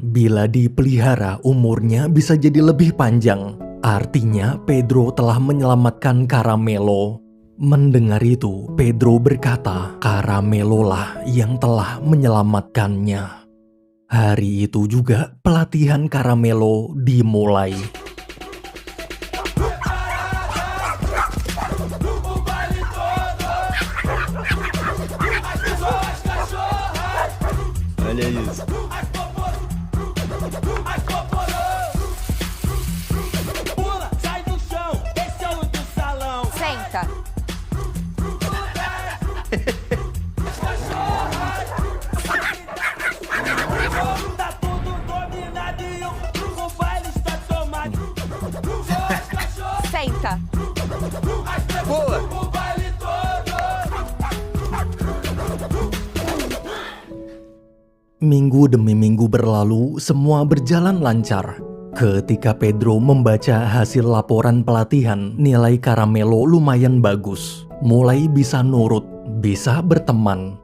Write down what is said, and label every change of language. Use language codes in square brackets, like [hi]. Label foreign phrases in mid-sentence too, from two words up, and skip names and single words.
[id] Bila dipelihara, umurnya bisa jadi lebih panjang. Artinya Pedro telah menyelamatkan Caramelo. Mendengar itu, Pedro berkata, Caramelo lah yang telah menyelamatkannya. Hari itu juga pelatihan Caramelo dimulai. [pt] Olha isso. Pula, sai do chão, esse é o do salão. Senta. Tá tudo dominado e o baile está tomado. Senta. Pula! O baile todo. [id] Minggu demi minggu berlalu, semua berjalan lancar. Ketika Pedro membaca hasil laporan pelatihan, nilai Caramelo lumayan bagus. Mulai bisa nurut, bisa berteman.